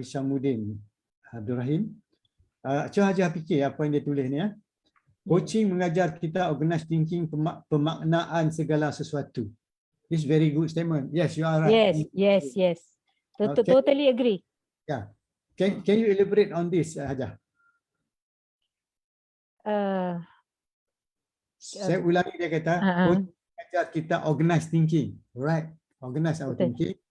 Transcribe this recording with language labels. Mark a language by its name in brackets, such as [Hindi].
[Malay] Hishamuddin Abdul Rahim. Cuba Hajah fikir apa yang dia tulis ni ya. Coaching mengajar kita organized thinking, pemaknaan segala sesuatu. [English] This very good statement. Yes, you are right. Yes. Totally agree. Yeah. Can you elaborate on this, Hajah? [Malay] Saya ulangi, dia kata, coaching mengajar kita organized thinking, right? [English] Organize our thinking.